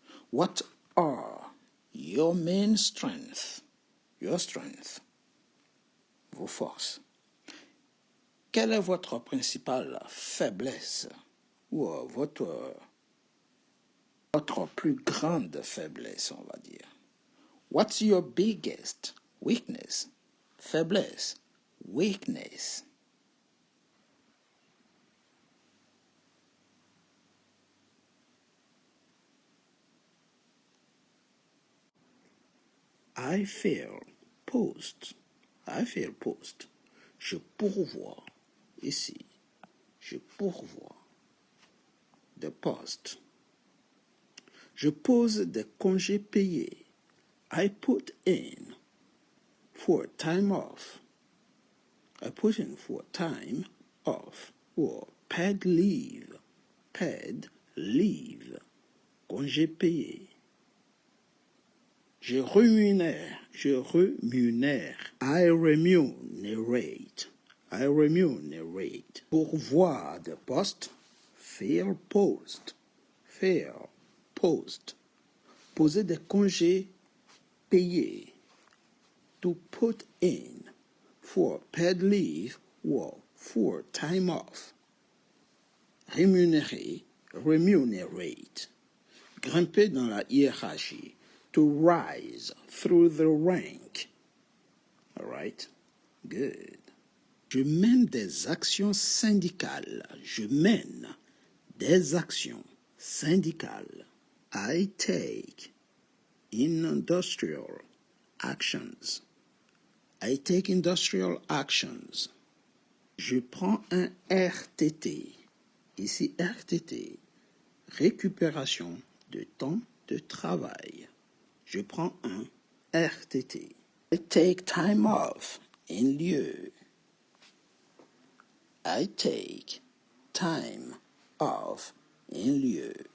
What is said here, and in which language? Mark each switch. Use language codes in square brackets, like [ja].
[en] What are your main strengths? Your strength. [fr] Vos forces. Quelle est votre principale faiblesse? Ou votre plus grande faiblesse, on va dire. [en] What's your biggest weakness? [fr] Faiblesse. [en] Weakness. I fill post. I fill post. [fr] Je pourvois. Ici. Je pourvois. De poste. Je pose des congés payés. [en] I put in for time off. I put in for time off or paid leave. Paid leave. [fr] Congé payé. Je rémunère. Je rémunère. [en] I remunerate. I remunerate. [fr] Pourvoir de poste. [en] Fill post. Fill post. [fr] Poser des congés payés. [en] To put in for paid leave or for time off. [fr] Rémunérer, [en] remunerate. [fr] Grimper dans la hiérarchie. [en] To rise through the rank. All right? Good. [fr] Je mène des actions syndicales. Je mène des actions syndicales. [en] I take industrial actions. I take industrial actions. [fr] Je prends un RTT. Ici, RTT, récupération de temps de travail. Je prends un RTT. [en] I take time off in lieu. I take time off in lieu.